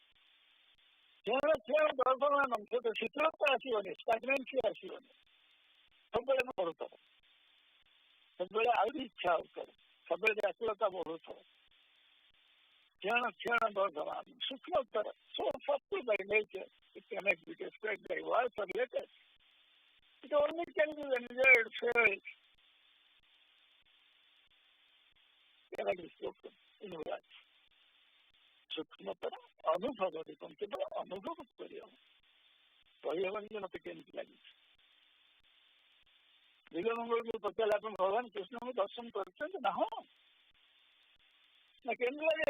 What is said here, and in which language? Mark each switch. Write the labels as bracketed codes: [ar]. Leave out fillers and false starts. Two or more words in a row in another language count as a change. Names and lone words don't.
[or] ଦର୍ଶମାନ ଶୀତଳତା ଆସିବନି, ଷ୍ଟାଗ୍ନେନ୍ସି ଆସିବନି, ସବୁବେଳେ ବଢୁଥିବ, ସବୁବେଳେ ଆହୁରି ଇଚ୍ଛା ହଉଥିବ, ସବୁବେଳେ ବ୍ୟାକୁଳତା ବଢୁଥିବ। କ୍ଷଣ ବର୍ତ୍ତମାନ ସୂକ୍ଷ୍ମତର, [en] so subtle by nature, it cannot be described by words or letters. It only can be enjoyed, felt, cannot be spoken in words. [or] ସୂକ୍ଷ୍ମତର ଅନୁଭବ ଦେଖନ୍ତୁ, କେବଳ ଅନୁଭବ କରିହେବ, କହିହେବନି ଯେ ମତେ କେମିତି ଲାଗୁଛି। ବିଲମଙ୍ଗଳକୁ ପଚାରିଲା, ଆପଣ ଭଗବାନ କୃଷ୍ଣଙ୍କୁ ଦର୍ଶନ କରିଛନ୍ତି ନା? ହଁ ନା କେମିତି ଲାଗେ?